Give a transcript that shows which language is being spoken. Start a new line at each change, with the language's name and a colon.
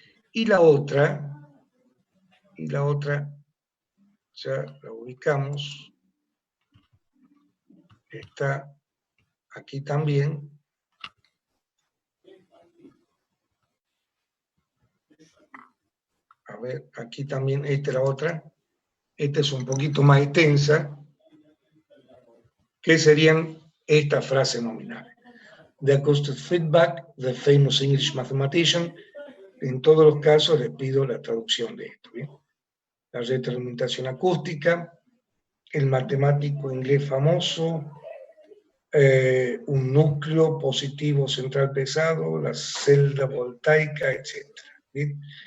Spanish: Y la otra, ya la ubicamos, está aquí también. A ver, aquí también, esta es la otra. Esta es un poquito más extensa. ¿Qué serían estas frases nominales?
English: The acoustic feedback, the famous English mathematician.
Spanish: En todos los casos les pido la traducción de esto. ¿Bien? La retroalimentación acústica, el matemático inglés famoso, un núcleo positivo central pesado, la celda voltaica, etc. ¿Bien?